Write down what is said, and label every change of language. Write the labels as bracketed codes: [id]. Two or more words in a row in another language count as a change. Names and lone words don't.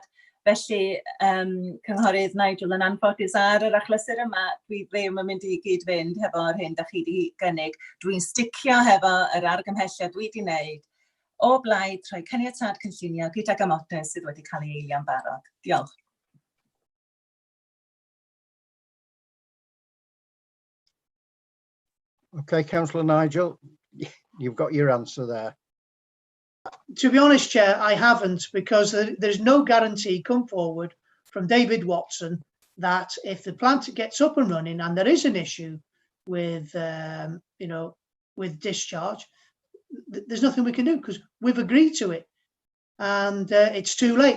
[cy] Felly, Cynghorydd Nigel yn anffodus ar yr achlysur yma, dwi ddim yn mynd I gyd-fynd hefo'r hyn da chi wedi gynnig. Dwi'n sticio hefo yr argymhelliad dwi wedi wneud o blaid trwy caniatâd cynllunio gydag amodau sydd wedi cael ei eilio'n barod. Diolch. [en] Okay, Councillor Nigel, you've got your answer there. To be honest, Chair, I haven't, because there's no guarantee come forward from David Watson that if the plant gets up and running and there is an issue with, with discharge, there's nothing we can do because we've agreed to it, and it's too late.